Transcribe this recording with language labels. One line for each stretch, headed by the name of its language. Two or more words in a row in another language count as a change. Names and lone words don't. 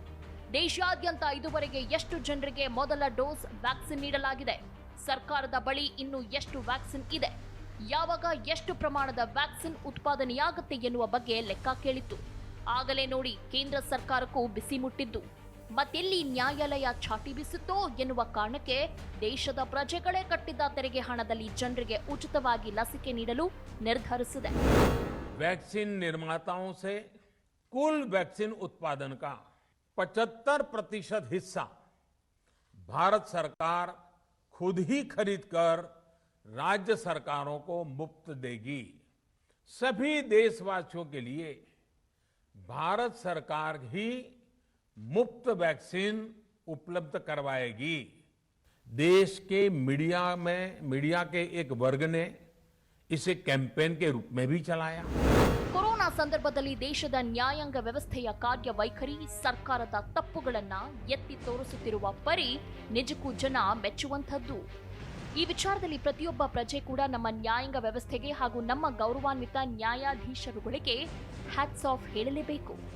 Kannada: ದೇಶಾದ್ಯಂತ ಇದುವರೆಗೆ ಎಷ್ಟು ಜನರಿಗೆ ಮೊದಲ ಡೋಸ್ ವ್ಯಾಕ್ಸಿನ್ ನೀಡಲಾಗಿದೆ, ಸರ್ಕಾರದ ಬಳಿ ಇನ್ನು ಎಷ್ಟು ವ್ಯಾಕ್ಸಿನ್ ಇದೆ, ಯಾವಾಗ ಎಷ್ಟು ಪ್ರಮಾಣದ ವ್ಯಾಕ್ಸಿನ್ ಉತ್ಪಾದನೆಯಾಗುತ್ತೆ ಎನ್ನುವ ಬಗ್ಗೆ ಲೆಕ್ಕ ಕೇಳಿತ್ತು. ಆಗಲೇ ನೋಡಿ ಕೇಂದ್ರ ಸರ್ಕಾರಕ್ಕೂ ಬಿಸಿ ಮುಟ್ಟಿದ್ದು. ಮತ್ತೆಲ್ಲಿ ನ್ಯಾಯಾಲಯ ಛಾಟಿ ಬೀಸುತ್ತೋ ಎನ್ನುವ ಕಾರಣಕ್ಕೆ ದೇಶದ ಪ್ರಜೆಗಳೇ ಕಟ್ಟಿದ್ದ ತೆರಿಗೆ ಹಣದಲ್ಲಿ ಜನರಿಗೆ ಉಚಿತವಾಗಿ ಲಸಿಕೆ ನೀಡಲು ನಿರ್ಧರಿಸಿದೆ.
Hindi: वैक्सीन निर्माताओं से कुल वैक्सीन उत्पादन का 75% हिस्सा भारत सरकार खुद ही खरीदकर राज्य सरकारों को मुफ्त देगी. सभी देशवासियों के लिए भारत सरकार ही मुफ्त वैक्सीन उपलब्ध करवाएगी. देश के मीडिया के एक वर्ग ने इसे कैंपेन के रूप में भी चलाया.
Kannada: ಕೊರೋನಾ ಸಂದರ್ಭದಲ್ಲಿ ದೇಶದ ನ್ಯಾಯಾಂಗ ವ್ಯವಸ್ಥೆಯ ಕಾರ್ಯವೈಖರಿ, ಸರ್ಕಾರದ ತಪ್ಪುಗಳನ್ನ ಎತ್ತಿ ತೋರಿಸುತ್ತಿರುವ ಪರಿ ನಿಜಕ್ಕೂ ಜನ ಮೆಚ್ಚುವಂಥದ್ದು. ಈ ವಿಚಾರದಲ್ಲಿ ಪ್ರತಿಯೊಬ್ಬ ಪ್ರಜೆ ಕೂಡ ನಮ್ಮ ನ್ಯಾಯಾಂಗ ವ್ಯವಸ್ಥೆಗೆ ಹಾಗೂ ನಮ್ಮ ಗೌರವಾನ್ವಿತ ನ್ಯಾಯಾಧೀಶರುಗಳಿಗೆ
English: hats off
Kannada: ಹೇಳಲೇಬೇಕು.